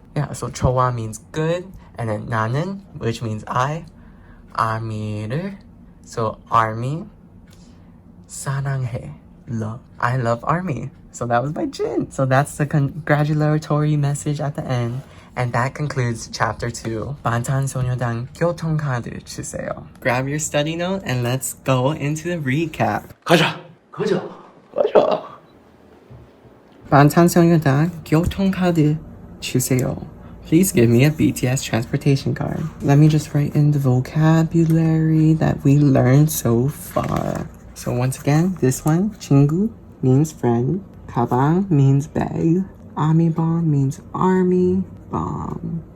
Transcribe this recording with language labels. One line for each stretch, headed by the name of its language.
English: Yeah, so 좋아 means good, and then 나는, which means I, army를, so army, 사랑해, love. I love army. So that was by Jin. So that's the congratulatory message at the end. And that concludes chapter 2.
Korean: 방탄소년단 교통카드 주세요.
English: Grab your study note and let's go into the recap.
Korean: 가자. 방탄소년단 교통카드 주세요.
English: Please give me a BTS transportation card. Let me just write in the vocabulary that we learned so far. So once again, this one, 친구 means friend. 가방 means bag. Army bomb means army bomb.